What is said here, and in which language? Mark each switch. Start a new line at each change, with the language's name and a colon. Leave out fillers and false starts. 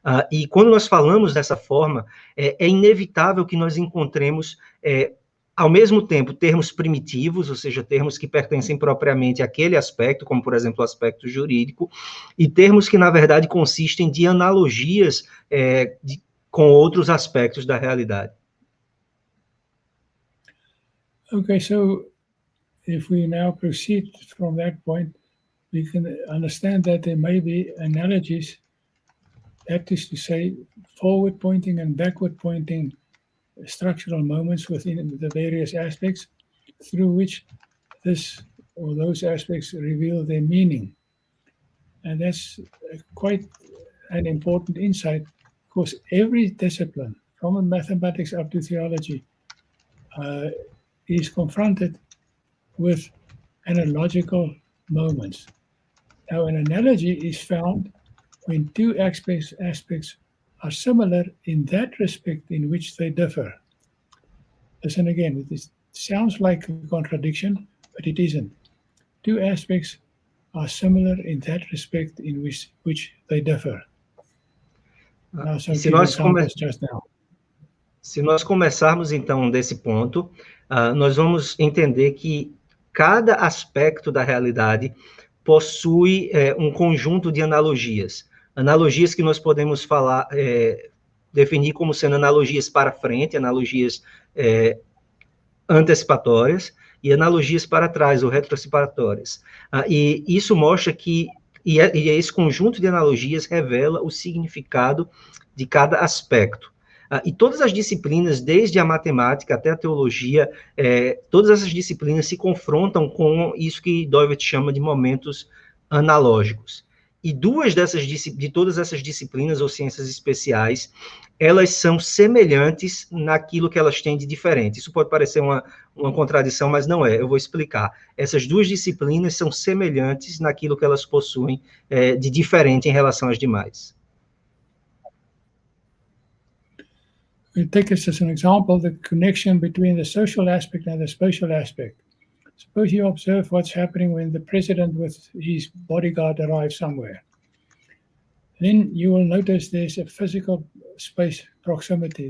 Portuguese: E quando nós falamos dessa forma, é inevitável que nós encontremos, ao mesmo tempo, termos primitivos, ou seja, termos que pertencem propriamente àquele aspecto, como, por exemplo, o aspecto jurídico, e termos que, na verdade, consistem de analogias com outros aspectos da realidade.
English: Okay, so if we now proceed from that point, we can understand that there may be analogies, that is to say, forward-pointing and backward-pointing structural moments within the various aspects, through which this or those aspects reveal their meaning. And that's quite an important insight, because every discipline, from mathematics up to theology, is confronted with analogical moments. Now, an analogy is found when two aspects are similar in that respect in which they differ. Listen again, it sounds like a contradiction, but it isn't. Two aspects are similar in that respect in which they differ. Now, some
Portuguese: se
English: few
Portuguese: nós
English: examples just now.
Portuguese: Se nós começarmos então desse ponto, nós vamos entender que cada aspecto da realidade possui um conjunto de analogias. Analogias que nós podemos falar, definir como sendo analogias para frente, analogias antecipatórias, e analogias para trás, ou retroncipatórias. E isso mostra que esse conjunto de analogias revela o significado de cada aspecto. E todas as disciplinas, desde a matemática até a teologia, todas essas disciplinas se confrontam com isso que Dooyeweerd chama de momentos analógicos. E de todas essas disciplinas ou ciências especiais, elas são semelhantes naquilo que elas têm de diferente. Isso pode parecer uma contradição, mas não é. Eu vou explicar. Essas duas disciplinas são semelhantes naquilo que elas possuem de diferente em relação às demais.
English: We take this as an example, the connection between the social aspect and the spatial aspect. Suppose you observe what's happening when the president with his bodyguard arrives somewhere. Then you will notice there's a physical space proximity.